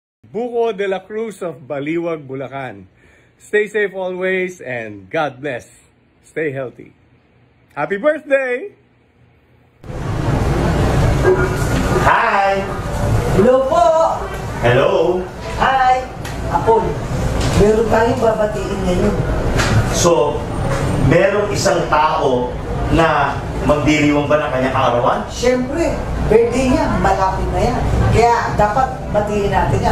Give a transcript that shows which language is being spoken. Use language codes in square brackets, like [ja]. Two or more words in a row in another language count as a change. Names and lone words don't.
[en] Buko de la Cruz of Baliwag, Bulacan. Stay safe always and God bless. Stay healthy. Happy birthday! Hi! [tl] Hello po! [en] Hello! Hi! [tl] Apol, meron tayong babatiin ngayon. So, merong isang tao na magdiriwang ba ng kanyang arawan? Siyempre, birthday niya, malapit na yan. Kaya dapat batiin natin yan.